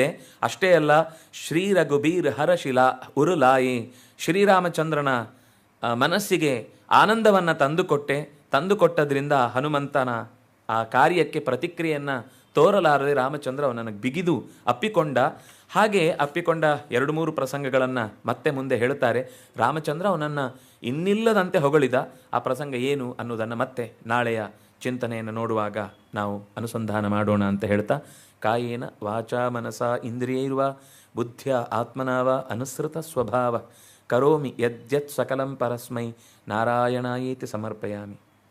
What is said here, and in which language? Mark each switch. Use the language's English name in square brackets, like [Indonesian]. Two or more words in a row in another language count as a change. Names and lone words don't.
[Kannada] ಅಷ್ಟೇ ಅಲ್ಲ, [Awadhi] श्री रघुबीर हरशिला उरुलाई, [Kannada] ಶ್ರೀರಾಮಚಂದ್ರನ ಮನಸ್ಸಿಗೆ ಆನಂದವನ್ನು ತಂದುಕೊಟ್ಟದ್ರಿಂದ ಹನುಮಂತನ ಆ ಕಾರ್ಯಕ್ಕೆ ಪ್ರತಿಕ್ರಿಯೆಯನ್ನು ತೋರಲಾರದೆ ರಾಮಚಂದ್ರ ಅವನನ್ನು ಬಿಗಿದು ಅಪ್ಪಿಕೊಂಡ. ಹಾಗೆ ಅಪ್ಪಿಕೊಂಡ 2-3 ಪ್ರಸಂಗಗಳನ್ನು ಮತ್ತೆ ಮುಂದೆ ಹೇಳುತ್ತಾರೆ. ರಾಮಚಂದ್ರ ಅವನನ್ನು ಇನ್ನಿಲ್ಲದಂತೆ ಹೊಗಳಿದ. ಆ ಪ್ರಸಂಗ ಏನು ಅನ್ನೋದನ್ನು ಮತ್ತೆ ನಾಳೆಯ ಚಿಂತನೆಯನ್ನು ನೋಡುವಾಗ ನಾವು ಅನುಸಂಧಾನ ಮಾಡೋಣ ಅಂತ ಹೇಳ್ತಾ, [Sanskrit] ಕಾಯೇನ ವಾಚಾ ಮನಸಾ ಇಂದ್ರಿಯೈರ್ವ ಬುದ್ಧ್ಯ ಆತ್ಮನಾವ ಅನುಸೃತ ಸ್ವಭಾವ ಕರೋಮಿ ಯದ್ಯತ್ ಸಕಲಂ ಪರಸ್ಮೈ ನಾರಾಯಣಾಯೇತಿ ಸಮರ್ಪಯಾಮಿ.